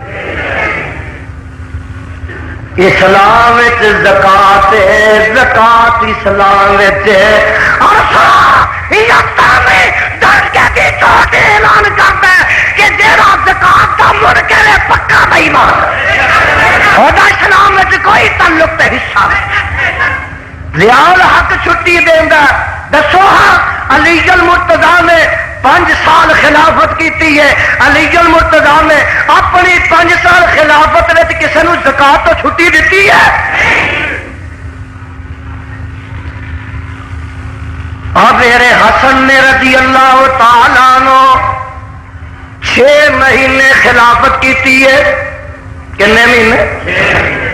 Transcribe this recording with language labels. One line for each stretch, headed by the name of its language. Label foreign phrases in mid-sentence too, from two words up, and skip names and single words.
Punjabi: اسلام وچ زکات ہے، زکات اسلام وچ ہے۔
Urdu: اعلان کرتا ہے کہ جیڑا زکات کا منکر ہے پکا بے ایمان خدا اسلام میں کوئی تعلق تے حصہ نہیں۔
Punjabi: ضیاء الحق چھٹی دیندا دسو ہاں علی المرتضیٰ نے 5 سال خلافت کیتی ہے، علی المرتضیٰ نے اپنی 5 سال خلافت وچ کسے نوں زکات تو چھٹی دیتی ہے؟ اور میرے حسن نے
Arabic: رضی اللہ تعالیٰ عنہ
Punjabi: 6 مہینے خلافت کیتی ہے، کتنے مہینے؟